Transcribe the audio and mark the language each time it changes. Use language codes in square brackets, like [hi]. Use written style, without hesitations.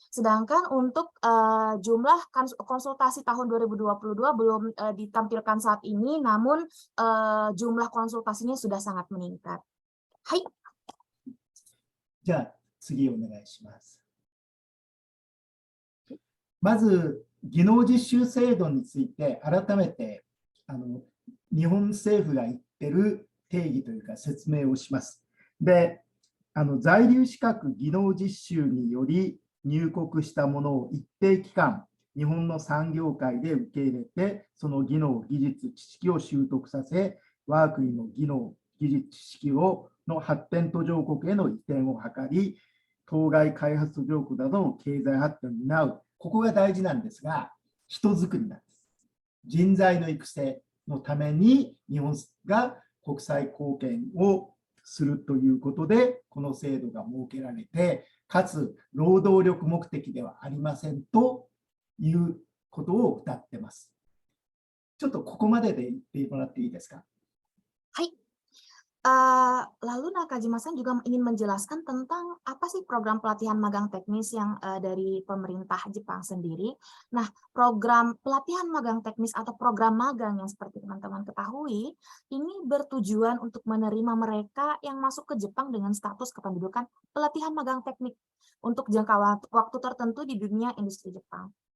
[id] Sedangkan untuk jumlah konsultasi tahun 2022 belum ditampilkan saat ini, namun jumlah konsultasinya sudah sangat meningkat. Hai. [ja] じゃあ次お願いします。まず技能実習制度について改めて日本政府が言ってる定義というか説明をします。で、在留資格技能実習により入国したものを一定期間、日本の産業界で受け入れて、その技能、技術、知識を習得させ、我が国の技能、技術、知識の発展途上国への移転を図り、当該開発途上国などの経済発展を担う、ここが大事なんですが、人づくりなんです。人材の育成のために日本が国際貢献をするということで、この制度が設けられて、かつ労働力目的ではありませんということを謳ってます。ちょっとここまでで言ってもらっていいですか。はい。 [id] Lalu Nakajima-san juga ingin menjelaskan tentang apa sih program pelatihan magang teknis yang dari pemerintah Jepang sendiri. Nah, program pelatihan magang teknis atau program magang yang seperti teman-teman ketahui, ini bertujuan untuk menerima mereka yang masuk ke Jepang dengan status kependudukan pelatihan magang teknik untuk jangka waktu tertentu di dunia industri Jepang.